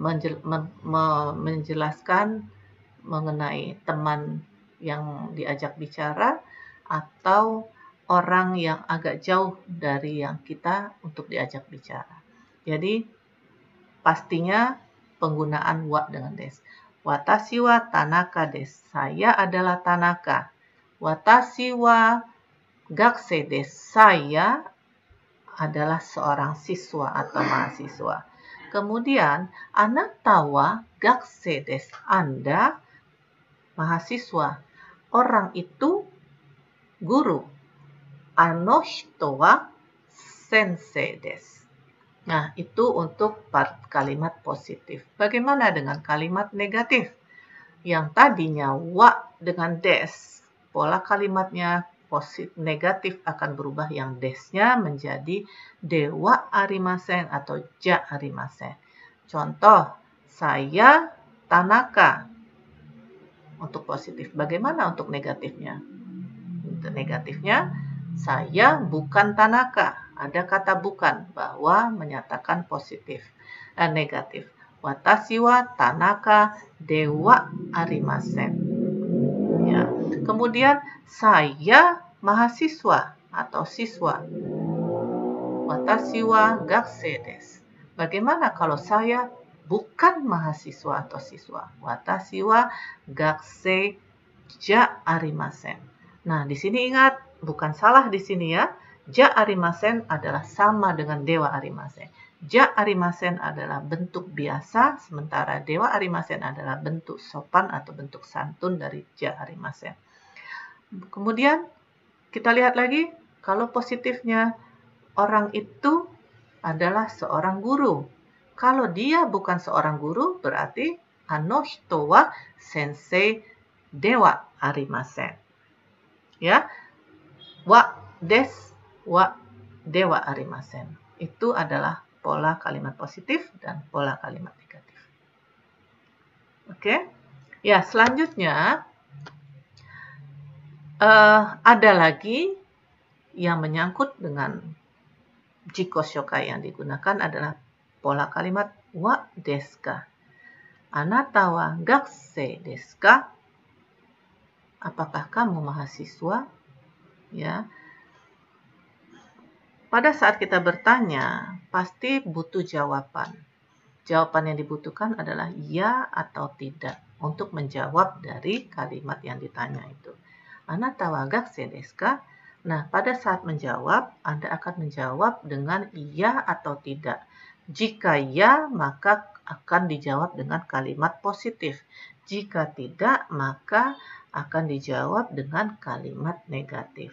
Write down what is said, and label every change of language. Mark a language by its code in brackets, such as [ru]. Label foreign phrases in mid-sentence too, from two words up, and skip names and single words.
[id] menjelaskan mengenai teman yang diajak bicara atau orang yang agak jauh dari yang kita untuk diajak bicara. Jadi pastinya penggunaan wa dengan des. [ja] 私は田中です. [id] Saya adalah Tanaka. [ja] 私は学生です. [id] Saya adalah seorang siswa atau mahasiswa. Kemudian, [ja] あなたは学生です. [id] Anda mahasiswa. Orang itu guru. [ja] あの人は先生です. [id] Nah, itu untuk kalimat positif. Bagaimana dengan kalimat negatif? Yang tadinya wa dengan des, pola kalimatnya negatif akan berubah yang desnya menjadi [ja] では ありません [id] atau [ja] じゃ ありません. [id] Contoh, saya Tanaka. Untuk positif. Bagaimana untuk negatifnya? Untuk negatifnya, saya bukan Tanaka. Ada kata bukan bahwa menyatakan positif dan negatif. [ja] 私は田中ではありません. [id] Ya. Kemudian saya mahasiswa atau siswa. [ja] 私は学生です. [id] Bagaimana kalau saya bukan mahasiswa atau siswa? [ja] 私は学生じゃありません. [id] Nah, di sini ingat, bukan salah di sini ya. [ja] じゃ ありません [id] adalah sama dengan [ja] では ありません. じゃ ありません [id] adalah bentuk biasa, sementara [ja] では ありません [id] adalah bentuk sopan atau bentuk santun dari [ja] じゃ ありません. [id] Kemudian kita lihat lagi, kalau positifnya orang itu adalah seorang guru. Kalau dia bukan seorang guru, berarti [ja] あの人は先生ではありません. [id] Ya, [ja] は です は では ありません. [id] Itu adalah pola kalimat positif dan pola kalimat negatif. Oke. Ya, selanjutnya ada lagi yang menyangkut dengan [ja] 自己紹介 [id] yang digunakan adalah pola kalimat [ja] は ですか. あなたは学生ですか? [id] Apakah kamu mahasiswa? Ya. Pada saat kita bertanya, pasti butuh jawaban. Jawaban yang dibutuhkan adalah ya atau tidak untuk menjawab dari kalimat yang ditanya itu. [ja] あなたは学生ですか? [id] Nah, pada saat menjawab, Anda akan menjawab dengan iya atau tidak. Jika ya, maka akan dijawab dengan kalimat positif. Jika tidak, maka akan dijawab dengan kalimat negatif.